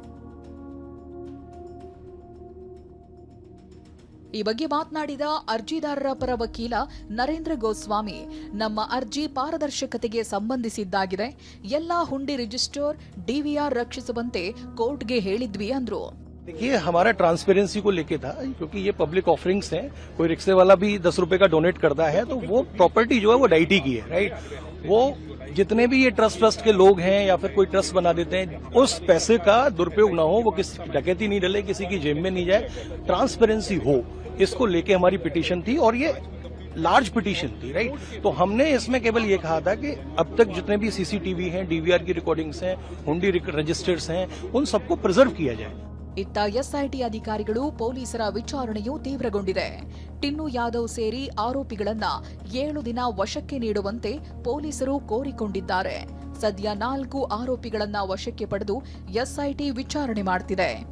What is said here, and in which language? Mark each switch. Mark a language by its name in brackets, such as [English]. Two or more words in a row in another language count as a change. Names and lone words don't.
[Kannada] ಈ ಬಗ್ಗೆ ಮಾತನಾಡಿದ ಅರ್ಜಿದಾರರ ಪರ ವಕೀಲ ನರೇಂದ್ರ ಗೋಸ್ವಾಮಿ, ನಮ್ಮ ಅರ್ಜಿ ಪಾರದರ್ಶಕತೆಗೆ ಸಂಬಂಧಿಸಿದ್ದಾಗಿದೆ. ಎಲ್ಲಾ ಹುಂಡಿ ರಿಜಿಸ್ಟರ್ DVR ರಕ್ಷಿಸುವಂತೆ ಕೋರ್ಟ್ಗೆ ಹೇಳಿದ್ವಿ ಅಂದ್ರು. [Hindi] देखिए, हमारा ट्रांसपेरेंसी को लेके था, क्योंकि ये [English] public offerings [Hindi] हैं. कोई रिक्शे वाला भी 10 रुपए का डोनेट करता है तो वो प्रॉपर्टी जो है वो डाइटी की है, राइट? वो जितने भी ये ट्रस्ट के लोग हैं या फिर कोई ट्रस्ट बना देते हैं, उस पैसे का दुरुपयोग ना हो, वो किसी डकैती नहीं डले, किसी की जेब में नहीं जाए, ट्रांसपेरेंसी हो, इसको लेके हमारी पिटीशन थी. और ये [English] large petition [Hindi] थी, राइट? तो हमने इसमें केवल ये कहा था कि अब तक जितने भी CCTV हैं, DVR की रिकॉर्डिंग्स हैं, हुंडी रजिस्टर्स हैं, उन सबको प्रिजर्व किया जाए. [Kannada] ಇತ್ತ SIT ಅಧಿಕಾರಿಗಳು ಪೊಲೀಸರ ವಿಚಾರಣೆಯೂ ತೀವ್ರಗೊಂಡಿದೆ. ಟಿನ್ನು ಯಾದವ್ ಸೇರಿ ಆರೋಪಿಗಳನ್ನ 7 ದಿನ ವಶಕ್ಕೆ ನೀಡುವಂತೆ ಪೊಲೀಸರು ಕೋರಿಕೊಂಡಿದ್ದಾರೆ. ಸದ್ಯ 4 ಆರೋಪಿಗಳನ್ನ ವಶಕ್ಕೆ ಪಡೆದು SIT ವಿಚಾರಣೆ ಮಾಡ್ತಿದೆ.